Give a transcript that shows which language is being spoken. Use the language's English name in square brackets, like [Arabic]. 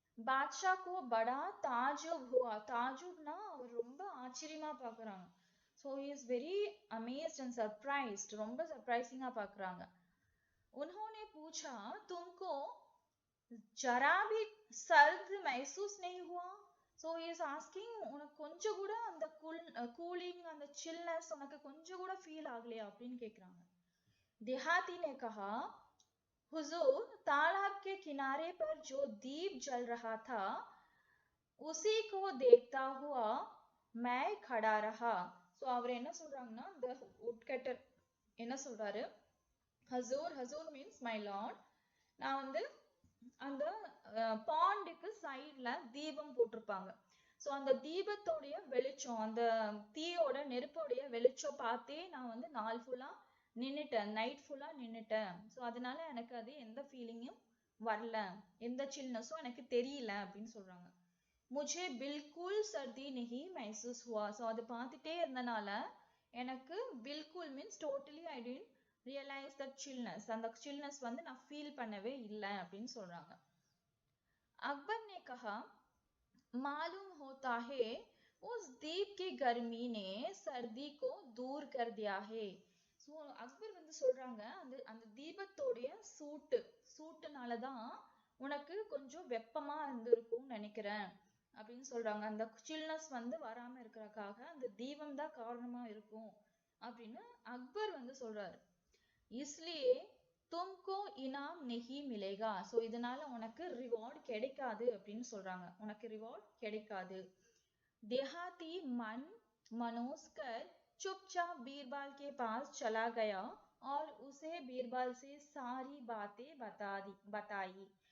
[Hindi] बादशाह को बड़ा ताजुब हुआ. [Tamil] ताजुबना அவர் ரொம்ப ஆச்சரியமா பார்க்கறாங்க. [English] So he is very amazed and surprised. [Tamil] ரொம்ப சர்ப்ரைசிங்கா பார்க்கறாங்க. [Hindi] उन्होंने पूछा तुमको जरा भी सर्द महसूस नहीं हुआ? [English] So he is asking [Tamil] உனக்கு கொஞ்சம் கூட அந்த கூலிங் அந்த சில்னஸ் உனக்கு கொஞ்சம் கூட ஃபீல் ஆகலையா அப்படின்னு கேக்குறாங்க. [Hindi] देहाती ने कहा हुजूर तालाब के किनारे पर जो दीप जल रहा था उसी को देखता हुआ मैं खड़ा रहा. [Tamil] So அவர் என்ன சொல்றாங்கன்னா the woodcutter என்ன சொல்றாரு? ஹசூர் மீன்ஸ் மை லார்ட், நான் வந்து அந்த பாண்டுக்கு சைட்ல தீபம் போட்டிருப்பாங்க. ஸோ அந்த தீபத்தோடைய வெளிச்சம், அந்த தீயோட நெருப்போடைய வெளிச்சம் பார்த்தே நான் வந்து நாள் ஃபுல்லா நின்னுட்டேன், நைட் ஃபுல்லா நின்னுட்டேன். ஸோ அதனால எனக்கு அது எந்த ஃபீலிங்கும் வரல, எந்த சில்னஸும் எனக்கு தெரியல அப்படின்னு சொல்றாங்க. [Hindi] முझे बिल्कुल सर्दी नहीं महसूस हुआ. [Tamil] ஸோ அதை பார்த்துட்டே இருந்தனால எனக்கு बिल्कुल means [English] totally I didn't realise that stillness, [Tamil] அந்த சில்னஸ் வந்து நான் ஃபீல் பண்ணவே இல்லை அப்படின்னு சொல்றாங்க. [Hindi] अकबर ने कहा मालूम होता है उस दीप की गर्मी ने सर्दी को दूर कर दिया है. [Tamil] ஸோ அக்பர் வந்து சொல்றாங்க அந்த தீபத்தோடைய சூட்டுனாலதான் உனக்கு கொஞ்சம் வெப்பமா இருந்திருக்கும்னு நினைக்கிறேன் அப்படின்னு சொல்றாங்க. அந்த சில்னஸ் வந்து வராம இருக்கிறதுக்காக அந்த தீபம் தான் காரணமா இருக்கும் அப்படின்னு அக்பர் வந்து சொல்றாரு. [Hindi] इसलिए तुमको इनाम नहीं मिलेगा. [Tamil] சோ இதனால உனக்கு ரிவார்ட் கிடைக்காது அப்படின்னு சொல்றாங்க. உனக்கு ரிவார்ட் கிடைக்காது. [Hindi] देहाती मनोस्कर चुपचाप बीरबल के पास चला गया और उसे बीरबल से सारी बातें बताई.